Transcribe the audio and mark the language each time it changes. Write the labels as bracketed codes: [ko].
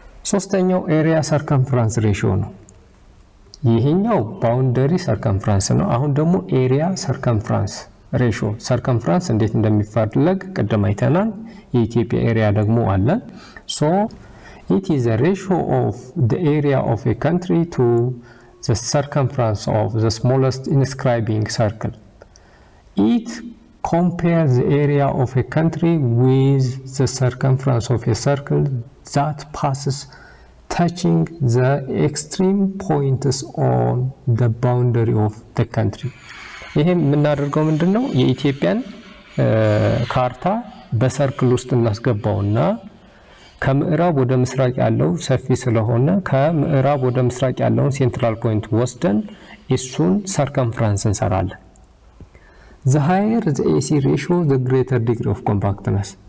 [am] ሶስተኛው ኤሪያ ሰርከምፈረንስ ሬሽዮ ነው። ይሄኛው ባውንደሪ ሰርከምፈረንስ ነው። አሁን ደግሞ ኤሪያ ሰርከምፈረንስ ሬሽዮ ሰርከምፈረንስ እንዴት እንደሚፈለግ ቀደም አይተናል። የኢትዮጵያ ኤሪያ ደግሞ አለ። [en] so it is a ratio of the area of a country to the circumference of the smallest inscribing circle. It compares the area of a country with the circumference of a circle that passes touching the extreme points on the boundary of the country. [am] ይሄም የምናደርገው ምንድነው? የኢትዮጵያን ካርታ በሰርክል ውስጥ እናስገባውና ከምዕራብ ወደ ምስራቅ ያለው ሰፊ ስለሆነ ከምዕራብ ወደ ምስራቅ ያለውን ሴንትራል ፖይንት ወስደን እሱን ሰርከምፈረንስ እንሰራለን። [en] the higher the AC ratio the greater degree of compactness.